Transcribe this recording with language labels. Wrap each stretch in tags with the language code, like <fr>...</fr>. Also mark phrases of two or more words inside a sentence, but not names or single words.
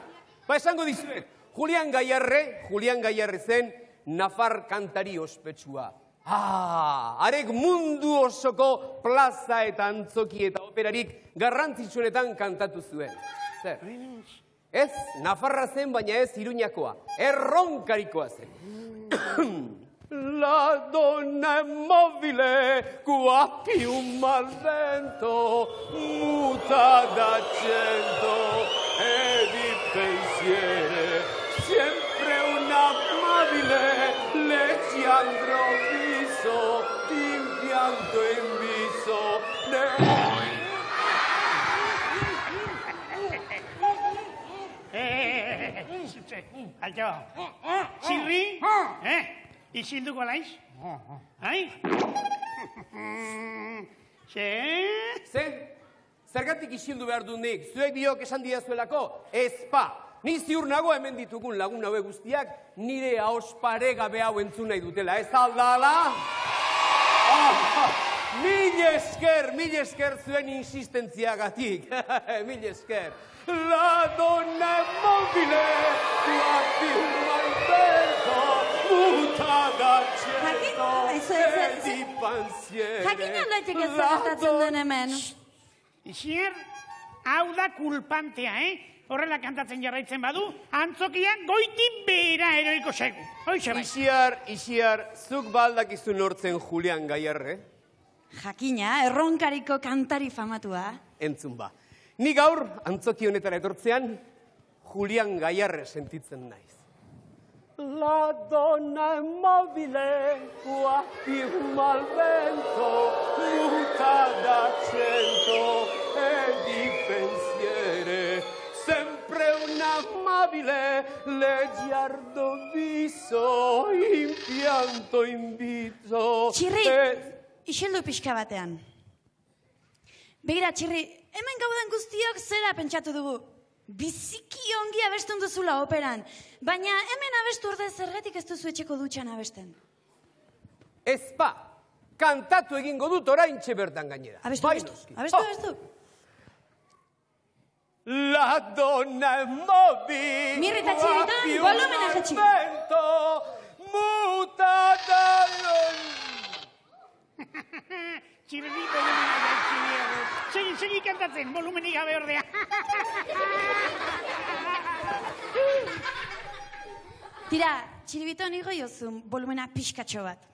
<eu>Esango dizuet, Julian Gaiarre zen Nafar kantari ospetsua. Arek mundu osoko plaza eta antzoki eta operarik garrantzitsuenetan kantatu zuen. Zer? Ez, Nafarra zen, baina ez Iruñakoa. Erronkarikoa zen.</eu> <it>La donna è mobile, qua più mal vento, muta d'accento e di pensiere. Sempre una amabile, leggiandro viso, impianto in viso.</it> <eu>Alto, Zirri? Isilduko laiz? Ai? Zergatik isildu behar du nik? Zuek biok esan didazuelako? Ezpa! Ni ziur nago hemen ditugun lagun haue guztiak nire ahos paregabe hau entzun nahi dutela. Ez aldala? Mil esker zuen insistentziagatik. Mil esker.</eu> <it>La donna è mobile, qua più mal vento, muta d'accento e di pensiere.</it> <eu>Jakin aldatik ez gertatzen den hemen. Isier, hau da kulpantea, Horrela kantatzen jarraitzen badu, antzokian goitik behera eroiko zegu. Isiar, zuk baldakizu nortzen Julian Gaiarre? Jakina, erronkariko kantari famatua. Entzun ba. Ni gaur, antzoki honetara etortzean, Julian Gaiarre sentitzen naiz.</eu> <it>La donna è mobile, qua più mal vento, muta d'accento e di pensiere. Sempre un amabile, leggiardo viso, impianto in viso.</it> <eu>Txirri, isildu pixka batean. Begira, Txirri, hemen gaudan guztiok zera pentsatu dugu. Biziki ongi abestun duzula operan, baina hemen abestu ordez zergatik ez duzu etxeko dutxan abesten. Ezpa, kantatu egingo dut oraintxe bertan gainera. Abestu.</eu> <it>La donna è mobile,</it> <eu>Mirri eta Txiribiton, volumena jetxi.</eu> <it>Muta dall'on.</it> <eu>Txirri, volumena jetxi. Segi kantatzen, volumenik gabe ordea. Tira, Txiribiton igo jozun, volumena pixkatxo bat.</eu>